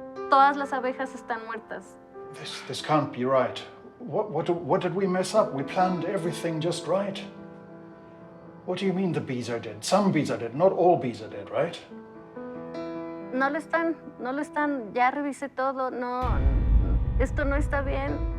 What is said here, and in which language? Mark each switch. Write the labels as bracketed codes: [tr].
[es] Todas las abejas están muertas. [en] This can't be right. What did we mess up? We planned everything just right. What do you mean the bees are dead? Some bees are dead. Not all bees are dead, right? [es] no lo están, ya revisé todo, no, esto no está bien.